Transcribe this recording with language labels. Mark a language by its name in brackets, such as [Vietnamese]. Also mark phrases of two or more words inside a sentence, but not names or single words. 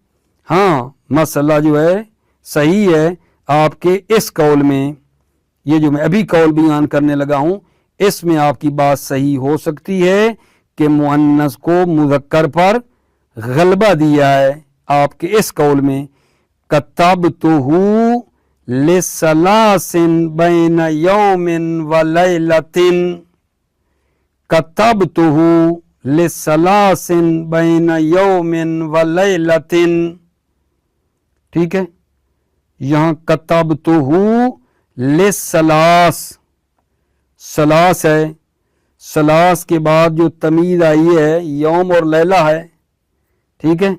[Urdu] ہاں مسئلہ جو ہے صحیح ہے آپ کے اس قول میں، یہ جو میں ابھی قول بیان کرنے لگا ہوں اس میں آپ کی بات صحیح ہو سکتی ہے کہ مؤنث کو مذکر پر غلبہ دیا ہے آپ کے اس قول میں، [Arabic] کتبتہ لثلاث بین یوم و لیلۃ، کتبتہ لثلاث بین یوم و لیلۃ، [Urdu] ٹھیک ہے۔ یہاں [Arabic] کتبتہ لثلاث، [Urdu] سلاس ہے، سلاس کے بعد جو تمیز آئی ہے یوم اور لیلہ ہے، ٹھیک ہے۔